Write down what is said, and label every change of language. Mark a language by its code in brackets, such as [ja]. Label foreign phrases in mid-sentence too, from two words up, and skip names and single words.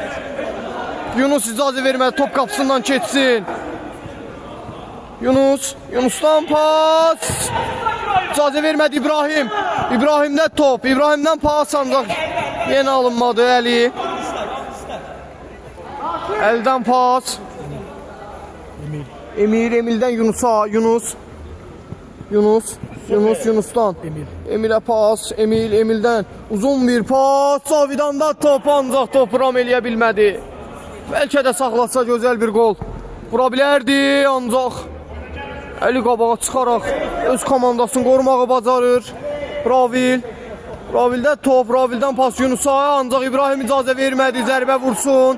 [az] Yunus icazə vermədi top qapısından keçsin. Yunus'tan pas. İcazə vermədi İbrahim. İbrahim'dən top. İbrahim'dən pas ancaq yenə alınmadı Əli. Əldən pas. Emil'dən Yunus'a. Yunus'tan. Emil'e pas. Emil'dən uzun bir pas. Zavidan'da top ancaq topu ram eləyə bilmədi. Bəlkə də saxlatsa gözəl bir gol. Vura bilərdi ancaq Əli qabağa çıxaraq öz komandasını qorumağı bacarır. Ravil'də top, Ravil'dən pas Yunus'a, ancaq İbrahim icazə vermədi, zərbə vursun.